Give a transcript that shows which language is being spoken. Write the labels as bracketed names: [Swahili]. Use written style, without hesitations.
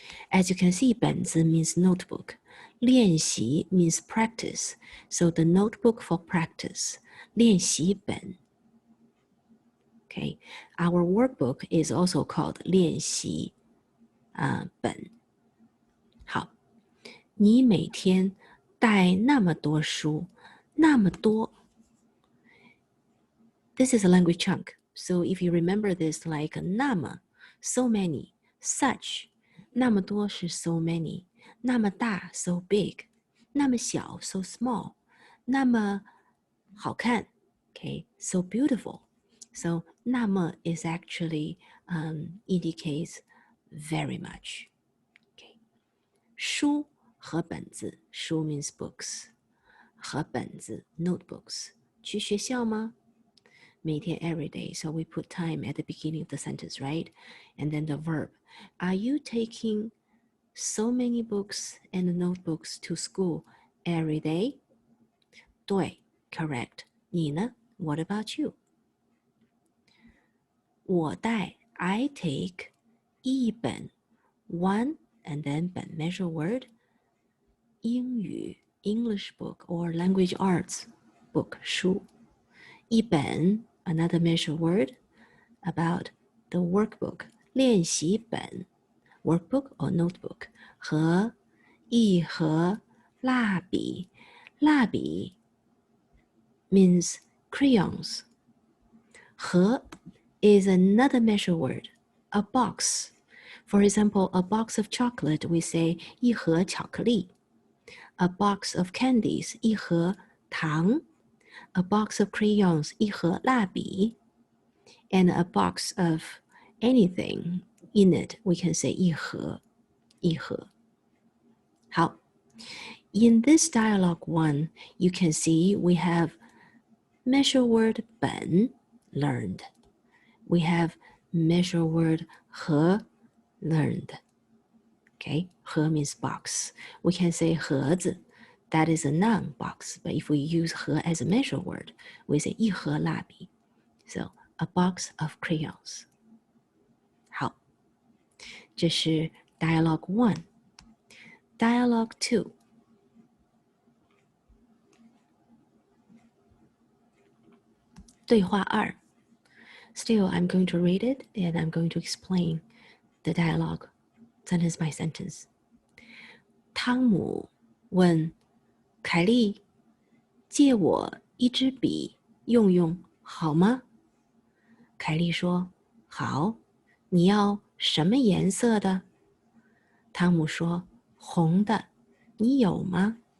[English] As you can see, 本子 means notebook. 练习 means practice. So the notebook for practice. 练习本 Okay, our workbook is also called 练习本。 [Chinese] 好，你每天带那么多书，那么多。 [English] This is a language chunk. So if you remember this like 那么 so many, such [Chinese] 那么多是 [English] so many, 那么大 so big, 那么小 so small, [Chinese] 那么好看 [English] okay, so beautiful. So 那么 is actually indicates very much. Okay. [Chinese] 书和本子 书 [English] means books [Chinese] 和本子 notebooks 去学校吗？ [English] 每天 every day. So we put time at the beginning of the sentence, right? And then the verb. Are you taking so many books and notebooks to school every day? [Chinese] 对 [English] correct. [Chinese] 你呢 [English] What about you? [Chinese] 我带 [English] I take 一本 one and then 本 measure word 英语 English book or language arts book [Chinese] 书一本 [English] another measure word about the workbook 练习本 workbook or notebook 和 [Chinese] 一盒蜡笔，蜡笔 means crayons. [English] 盒 is another measure word, a box. For example, a box of chocolate, we say [Chinese] 一盒巧克力. [English] A box of candies, [Chinese] 一盒糖. [English] A box of crayons, [Chinese] 一盒蜡笔. [English] And a box of anything in it, we can say [Chinese] 一盒,一盒. 好. [English] In this dialogue one, you can see we have measure word 本 learned. We have measure word 盒 learned. Okay, 盒 means box. We can say 盒子, that is a noun box, but if we use 盒 as a measure word, we say [Chinese] 一盒蜡笔. [English] So, a box of crayons. [Chinese] 好，这是 dialogue 1. [English] Dialogue 2. [Chinese] 对话2. [English] Still, I'm going to read it and I'm going to explain the dialogue sentence by sentence. [Chinese] 汤姆问凯莉：借我一支笔用用好吗？凯莉说：好。你要什么颜色的？汤姆说：红的。你有吗？